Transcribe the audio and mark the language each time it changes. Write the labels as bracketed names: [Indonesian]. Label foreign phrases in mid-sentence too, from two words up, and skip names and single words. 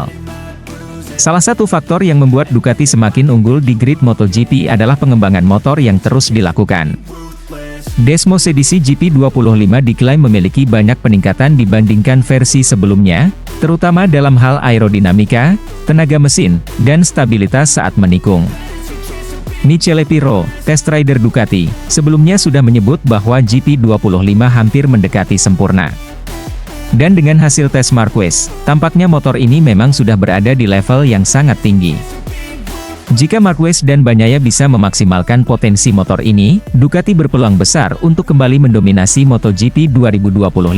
[Indonesian] Salah satu faktor yang membuat Ducati semakin unggul di grid MotoGP adalah pengembangan motor yang terus dilakukan. Desmosedici GP25 diklaim memiliki banyak peningkatan dibandingkan versi sebelumnya, terutama dalam hal aerodinamika, tenaga mesin, dan stabilitas saat menikung. Michele Pirro, [English] test rider [Indonesian] Ducati, sebelumnya sudah menyebut bahwa GP25 hampir mendekati sempurna. Dan dengan hasil tes Marquez, tampaknya motor ini memang sudah berada di level yang sangat tinggi. Jika Marquez dan Bagnaia bisa memaksimalkan potensi motor ini, Ducati berpeluang besar untuk kembali mendominasi MotoGP 2025.